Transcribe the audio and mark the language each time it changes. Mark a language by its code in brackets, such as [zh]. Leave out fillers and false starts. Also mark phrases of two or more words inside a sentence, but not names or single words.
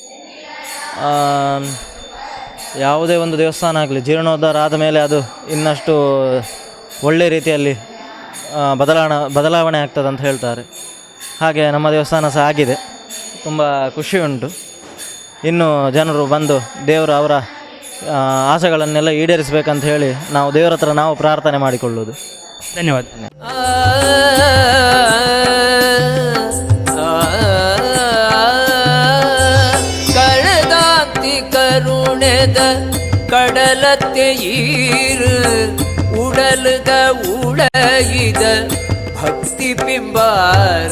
[kn] ಯಾವುದೇ ಒಂದು ದೇವಸ್ಥಾನ ಆಗಲಿ ಜೀರ್ಣೋದ್ಧಾರ ಆದಮೇಲೆ ಅದು ಇನ್ನಷ್ಟು ಒಳ್ಳೆಯ ರೀತಿಯಲ್ಲಿ ಬದಲಾವಣೆ ಆಗ್ತದೆ ಅಂತ ಹೇಳ್ತಾರೆ. ಹಾಗೆ ನಮ್ಮ ದೇವಸ್ಥಾನ ಸಹ ಆಗಿದೆ, ತುಂಬ ಖುಷಿ ಉಂಟು. ಇನ್ನು ಜನರು ಬಂದು ದೇವರು ಅವರ ಆಸೆಗಳನ್ನೆಲ್ಲ ಈಡೇರಿಸಬೇಕಂತ ಹೇಳಿ ನಾವು ದೇವರ ಹತ್ರ ನಾವು ಪ್ರಾರ್ಥನೆ ಮಾಡಿಕೊಳ್ಳುವುದು. ಧನ್ಯವಾದ. [tcy] ಕಳೆದಾಕ್ತಿ ಕರುಣೆದ ಕಡಲತ್ತೆ ಈರು ಉಡಲದ ಉಳಗಿದ ಭಕ್ತಿ ಪಿಂಬಾರ.